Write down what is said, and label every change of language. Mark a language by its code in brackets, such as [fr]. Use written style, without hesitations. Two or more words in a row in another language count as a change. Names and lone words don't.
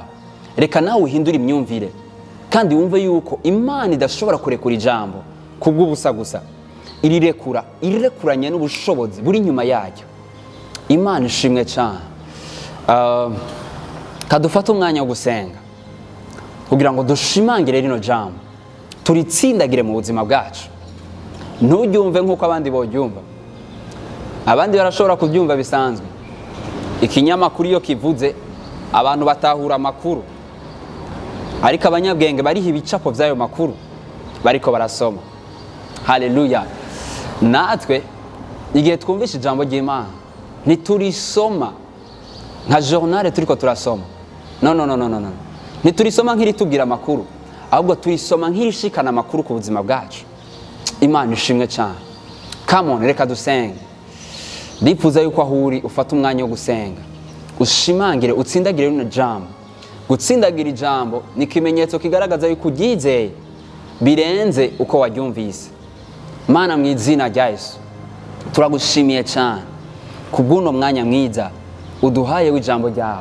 [rw] Reka nawe uhindure imyumvire kandi wumve yuko Imana idashobora kurekura ijambo kubw'ubusa gusa, irirekuranye n'ubushobozi buri nyuma yaryo. Imana ishimwe cyane. Kadufate umwanya wo gusenga kugira ngo dushimangire rino jambo, turitsindagire mu buzima bwacu. Nturyumve nk'uko abandi boryumva. Abandi barashobora kubyumva bisanzwe. Ikinyamakuru iyo kivuze abantu batahura amakuru, ariko abanyabwenge bariho ibicapo by'ayo makuru bariko barasoma. Haleluya. Natwe igihe twumvisha ijambo ry'Imana ntiturisoma nka journal turiko turasoma. No. Ntiturisoma nk'iritubwira amakuru, ahubwo turisoma nk'irishikana amakuru ku buzima bwacu. Imana ishimwe cyane. [en] Come on, [rw] reka dusenge. Ndifuza yuko aho uri ufata umwanya wo gusenga, ushimangire, utsindagire rino jambo. Gutsindagira ijambo ni ikimenyetso kigaragaza yuko uryizeye birenze uko waryumvise. Mana, mu izina rya Yesu turagushimiye cyane kubw'uno mwanya mwiza uduhaye w'ijambo ryawe.